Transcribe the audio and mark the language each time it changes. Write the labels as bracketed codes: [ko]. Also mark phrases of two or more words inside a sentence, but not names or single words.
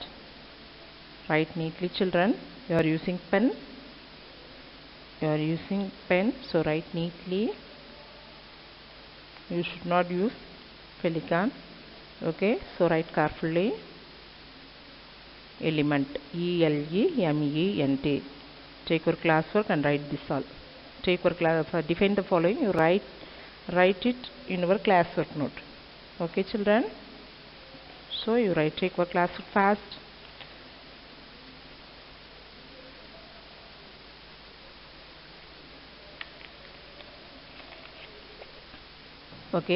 [en] Write neatly, children. You are using pen. So write neatly. You should not use Pelican. Okay, so write carefully. Element. E-L-E-M-E-N-T. Take your classwork and write this all. Take your class. Define the following. You write it in your classwork note. Okay, children. So you take your classwork fast. Okay.